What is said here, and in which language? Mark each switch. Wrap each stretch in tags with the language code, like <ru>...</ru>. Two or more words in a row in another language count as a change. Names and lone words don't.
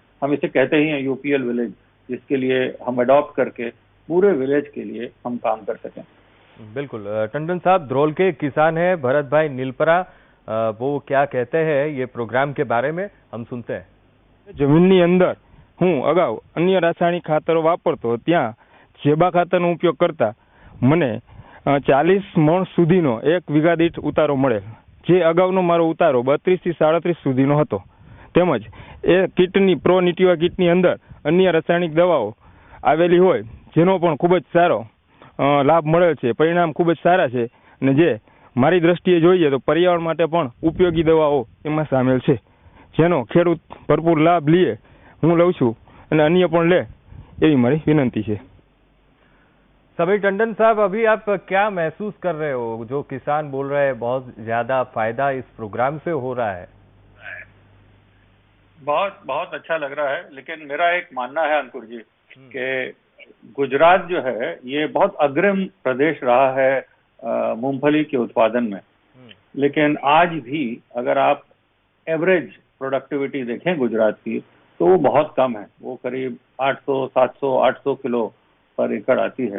<hi>हम इसे कहते ही हैं यूपीएल विलेज, जिसके लिए हम अडॉप्ट करके पूरे विलेज के लिए हम काम कर सकें। बिल्कुल। टंडन साहब, द्रोल के किसान है भरत भाई नीलपरा, वो क्या कहते हैं ये प्रोग्राम के बारे में, हम सुनते हैं।</hi> <gu>જમીનની અંદર હું અગાઉ અન્ય રાસાયણિક ખાતરો વાપરતો, ત્યા જેબા ખાતરનો ઉપયોગ કરતા મને 40 મણ સુધીનો 1 વીઘા દીઠ ઉતારો મળેલ, જે અગાઉનો મારો ઉતારો 32 થી 37 સુધીનો હતો। તેમજ એ કીટની પ્રોનિટિવા કીટની અંદર અન્ય રાસાયણિક દવાઓ આવેલી હોય જેનો પણ ખૂબ જ સારો લાભ મળેલ છે, પરિણામ ખૂબ જ સારા છે અને જે મારી દ્રષ્ટિએ જોઈએ તો પર્યાવરણ માટે પણ ઉપયોગી દવાઓ એમાં સામેલ છે, જેનો ખેડૂત ભરપૂર લાભ લે, હું લઉં છું અને અન્ય પણ લે એવી મારી વિનંતી છે।</gu> <hi>समीर टंडन साहब, अभी आप क्या महसूस कर रहे हो, जो किसान बोल रहे हैं बहुत ज्यादा फायदा इस प्रोग्राम से हो रहा है? बहुत अच्छा लग रहा है, लेकिन मेरा एक मानना है अंकुर जी कि गुजरात जो है ये बहुत अग्रिम प्रदेश रहा है मूंगफली के उत्पादन में, लेकिन आज भी अगर आप</hi> <en>average productivity</en> <hi>देखें गुजरात की तो वो बहुत कम है, वो करीब 800 किलो पर एकड़ आती है।</hi>